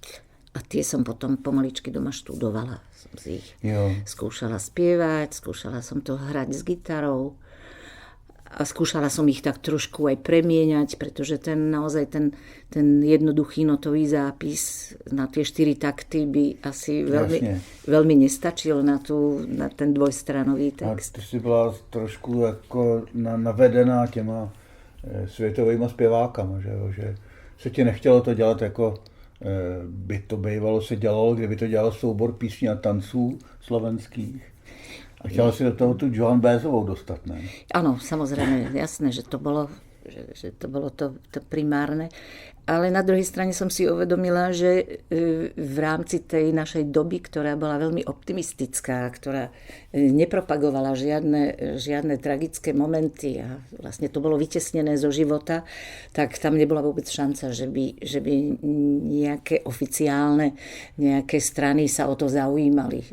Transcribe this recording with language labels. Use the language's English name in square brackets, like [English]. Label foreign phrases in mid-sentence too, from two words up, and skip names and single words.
[Slovak] A tie som potom pomaličky doma študovala. Som si ich skúšala spievať, skúšala som to hrať s gitarou a skúšala som ich tak trošku aj premieňať, pretože ten jednoduchý notový zápis na tie 4 takty by asi veľmi nestačil na ten dvojstranový text. [Czech] A ty si byla trošku jako navedená těma světovýma zpěvákama, že se ti nechtělo to dělat jako by to bývalo se dělalo, kdyby to dělal soubor písní a tanců slovenských. A chtěla si do toho tu Joan Baezovou dostat, ne? [Slovak] Áno, samozrejme, jasné, že to bolo to primárne. Ale na druhej strane som si uvedomila, že v rámci tej našej doby, ktorá bola veľmi optimistická, ktorá nepropagovala žiadne tragické momenty a vlastne to bolo vytesnené zo života, tak tam nebola vôbec šanca, že by nejaké oficiálne, nejaké strany sa o to zaujímali.